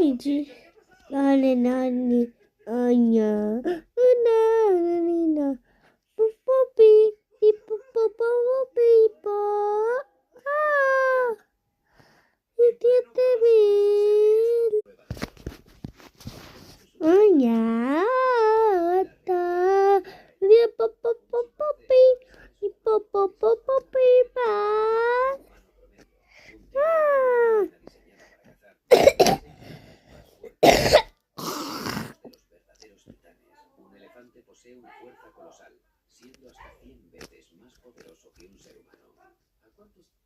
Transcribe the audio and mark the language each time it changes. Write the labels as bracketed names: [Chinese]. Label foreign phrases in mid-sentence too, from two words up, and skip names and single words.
[Spanish] Nani, nani, anya, nani, pupupi, pupupi, pa, ah, itiatebil, anya, ta, dia pupupi, pupupi, pa, ah. Posee una fuerza colosal, siendo hasta 100 veces más poderoso que un ser humano. ¿A cuántos?